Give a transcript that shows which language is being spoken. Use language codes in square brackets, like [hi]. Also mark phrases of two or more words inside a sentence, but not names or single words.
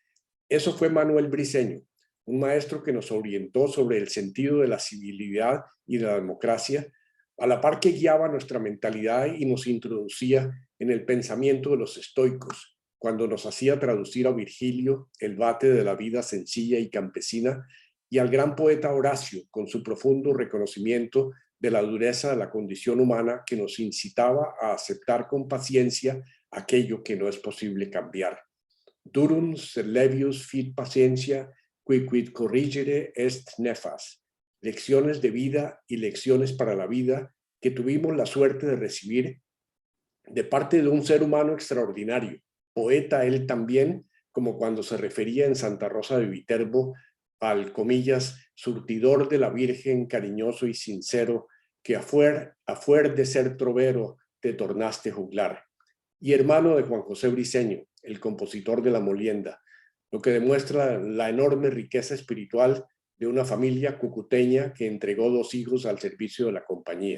[es] Eso fue Manuel Briceño, un maestro que nos orientó sobre el sentido de la civilidad y de la democracia, a la par que guiaba nuestra mentalidad y nos introducía en el pensamiento de los estoicos, cuando nos hacía traducir a Virgilio, el vate de la vida sencilla y campesina, y al gran poeta Horacio, con su profundo reconocimiento de la dureza de la condición humana que nos incitaba a aceptar con paciencia aquello que no es posible cambiar. [la] Durum sed levius fit paciencia, quid corrigere est nefas. [es] Lecciones de vida y lecciones para la vida que tuvimos la suerte de recibir de parte de un ser humano extraordinario, poeta él también, como cuando se refería en Santa Rosa de Viterbo al, comillas, surtidor de la Virgen cariñoso y sincero, que a fuer de ser trovero te tornaste juglar, y hermano de Juan José Briceño, el compositor de La Molienda, lo que demuestra la enorme riqueza espiritual de una familia cucuteña que entregó 2 hijos al servicio de la compañía.